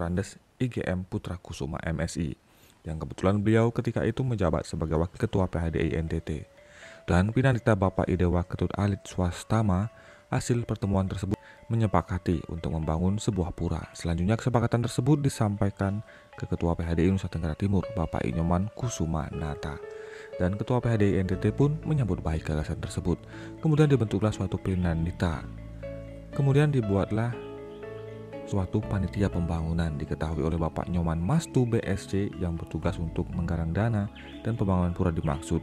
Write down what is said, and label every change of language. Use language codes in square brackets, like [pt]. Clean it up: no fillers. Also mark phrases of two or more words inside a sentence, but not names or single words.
[id] Andes IGM Putra Kusuma MSI, yang kebetulan beliau ketika itu menjabat sebagai Wakil Ketua PHDI NTT, dan Pinandita Bapak Idewa Ketut Alit Swastama. Hasil pertemuan tersebut menyepakati untuk membangun sebuah pura. Selanjutnya kesepakatan tersebut disampaikan ke Ketua PHDI Nusa Tenggara Timur, Bapak Inyoman Kusuma Nata, dan Ketua PHDI NTT pun menyambut baik gagasan tersebut. Kemudian dibentuklah suatu Pinandita. Kemudian dibuatlah suatu panitia pembangunan diketahui oleh Bapak Nyoman Mastu BSC yang bertugas untuk menggalang dana dan pembangunan pura dimaksud.